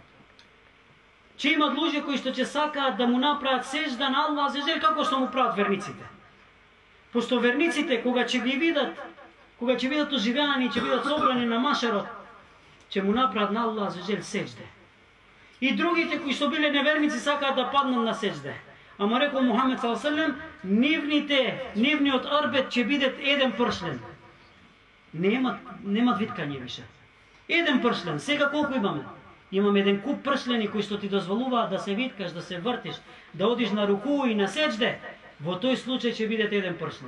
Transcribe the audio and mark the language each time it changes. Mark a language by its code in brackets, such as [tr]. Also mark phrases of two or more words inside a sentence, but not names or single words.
[mk] Ќе имат луѓе кои што ќе сакаат да му направат сежда на [ar] الله عز وجل [mk] како што му прават верниците. Пошто верниците кога ќе ги видат, кога ќе бидат оживеани, ќе бидат собрани на машарот, ќе му направат на [ar] الله عز وجل [mk] сежде. И другите кои што биле неверници сакаат да паднат на сежде. Ама рекол Мухаммед [ar] صلى الله عليه وسلم, [mk] нивниот арбет ќе биде еден пршлен. Немат виткање више. Еден пршлен. Сега колку имаме? Имаме еден куп пршлени кои што ти дозволуваат да се виткаш, да се вртиш, да одиш на руку и на сеџде. Во тој случај ќе биде еден пршлен.